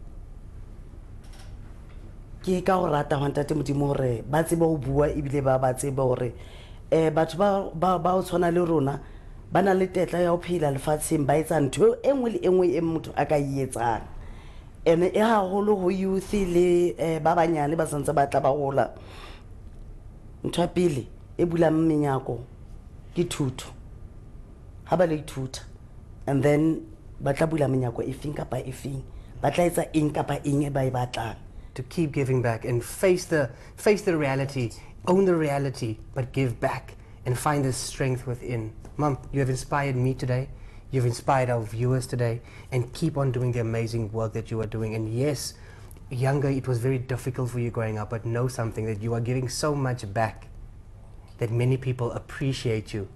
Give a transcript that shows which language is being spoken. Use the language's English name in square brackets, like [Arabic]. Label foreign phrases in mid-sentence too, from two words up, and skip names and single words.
[Southern Sotho] Ke ka ho rata ho ntate Modimo hore ba tsebe ho bua ebile ba tsebe hore batho ba o tshwana le rona ba na le tetla ya ho phela lefatsheng, ba etsa ntho e nngwe le e nngwe e motho a ka e etsang. Ene e haholo ho youth le ba banyane ba santse ba tla ba hola. Ntho ya pele e bulang menyako ke thuto. Ha ba le ithuta, [English] and then [Southern Sotho] ba tla bula menyako efeng kapa efeng, ba tla etsa eng kapa eng e ba e batlang. [English] To keep giving back and face the reality, own the reality, but give back and find the strength within. Mom, you have inspired me today. You've inspired our viewers today, and keep on doing the amazing work that you are doing. And yes, younger, it was very difficult for you growing up, but know something, that you are giving so much back that many people appreciate you.